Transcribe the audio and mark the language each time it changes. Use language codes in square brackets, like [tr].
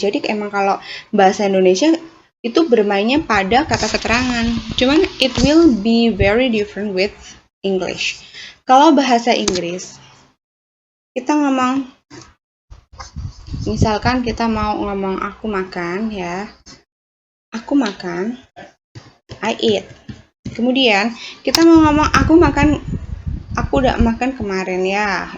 [id] Jadi emang kalau bahasa Indonesia itu bermainnya pada kata keterangan. [en] Cuman it will be very different with English. [id] Kalau bahasa Inggris, kita ngomong, misalkan kita mau ngomong aku makan ya. Aku makan, [en] I eat. [id] Kemudian kita mau ngomong aku udah makan kemarin ya.